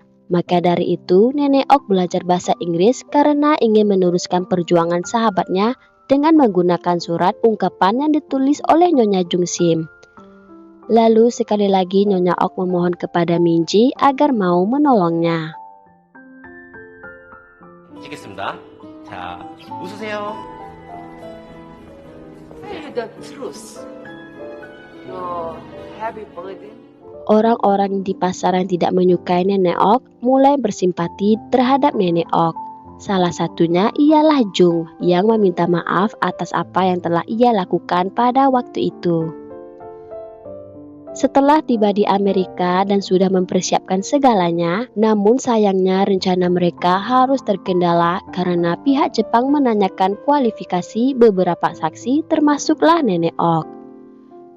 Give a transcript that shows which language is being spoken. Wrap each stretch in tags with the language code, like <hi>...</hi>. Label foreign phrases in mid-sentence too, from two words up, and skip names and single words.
<id>Maka dari itu Nenek Ok belajar bahasa Inggris karena ingin meneruskan perjuangan sahabatnya dengan menggunakan surat ungkapan yang ditulis oleh Nyonya Jung-sim. Lalu sekali lagi Nyonya Ok memohon kepada Min-jae agar mau menolongnya.</id> <ko>찍겠습니다. 자, 웃으세요.</ko> <en>Say the truth. You're heavy burden.</en> <id>Orang-orang di pasar yang tidak menyukai Nenek Ok mulai bersimpati terhadap Nenek Ok. Salah satunya ialah Jung yang meminta maaf atas apa yang telah ia lakukan pada waktu itu. Setelah tiba di Amerika dan sudah mempersiapkan segalanya, namun sayangnya rencana mereka harus terkendala karena pihak Jepang menanyakan kualifikasi beberapa saksi termasuklah Nenek Ok.</id>